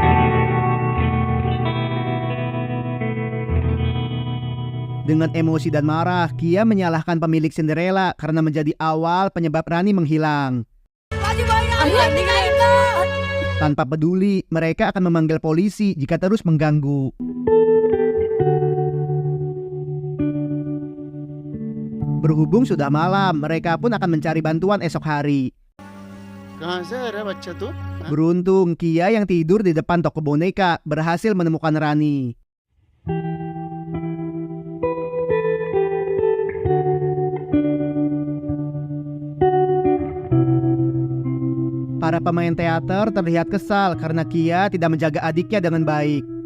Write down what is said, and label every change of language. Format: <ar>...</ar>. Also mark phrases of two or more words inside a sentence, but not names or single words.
<id>Dengan emosi dan marah, Kia menyalahkan pemilik Cinderella karena menjadi awal penyebab Rani menghilang.</id> <mr>माझी बहीण आली नाही का?</mr> <id>Tanpa peduli, mereka akan memanggil polisi jika terus mengganggu. Berhubung sudah malam, mereka pun akan mencari bantuan esok hari.</id> <hi>कहाँ से रे बच्चा तू?</hi> <id>Beruntung, Kia yang tidur di depan toko boneka berhasil menemukan Rani. Para pemain teater terlihat kesal karena Kia tidak menjaga adiknya dengan baik.</id>